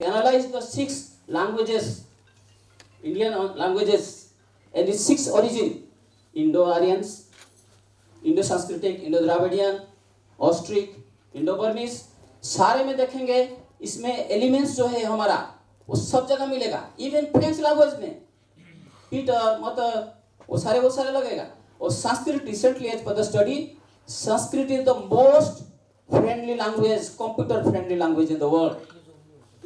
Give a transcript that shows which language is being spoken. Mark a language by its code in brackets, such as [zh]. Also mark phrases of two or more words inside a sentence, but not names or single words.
[en] analyze the 6 languages, Indian languages, and its 6 origin: Indo-Aryans, Indo-Sanskritic, Indo-Dravidian, Austric, Indo-Burmese. [hi] सारे में देखेंगे इसमें एलिमेंट्स जो है हमारा वो सब जगह मिलेगा। [en] even French language [hi] में पीटर मटर वो सारे लगेगा। [en] और संस्कृत, recently as per the study, Sanskrit is the most friendly language, computer friendly language in the world.